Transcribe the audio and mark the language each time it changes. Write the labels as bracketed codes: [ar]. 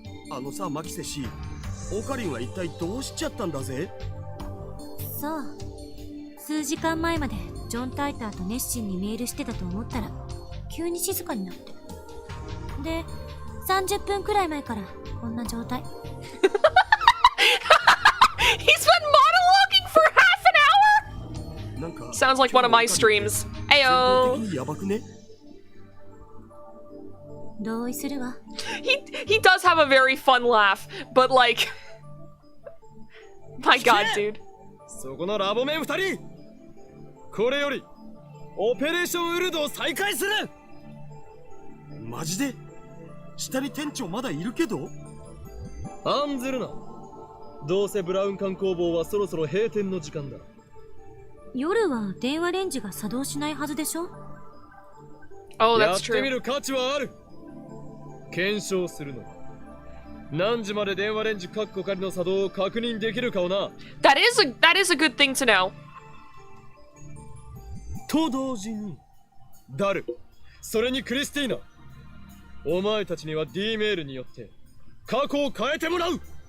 [ja] あのさ、マキセ氏、オカリンは一体どうしちゃったんだぜ。そう、数時間前までジョン・タイターと熱心にメールしてたと思ったら急に静かになって、で30分くらい前からこんな状態。 [en] He's been monologuing for half an hour? Sounds like one of my streams. Ayo. [ja] やばくね。同意するわ。 [en] He does have a very fun laugh, but like, my god, dude. [ja] そこのラボメン2人、これよりオペレーションウルドを再開する。マジで？下に店長まだいるけど？案ずるな。どうせブラウン管工房はそろそろ閉店の時間だ。夜は電話レンジが作動しないはずでしょ。 [en] Oh, [ja] や [en] that's [ja] ってみ [en] true. [ja] る価値はある。検証するの。何時まで電話レンジカッコ仮の作動を確認できるかをな。 [en] That is a good thing to know. [ja] と同時にダル、それにクリスティーナ、お前たちには D メールによって過去を変えてもらう。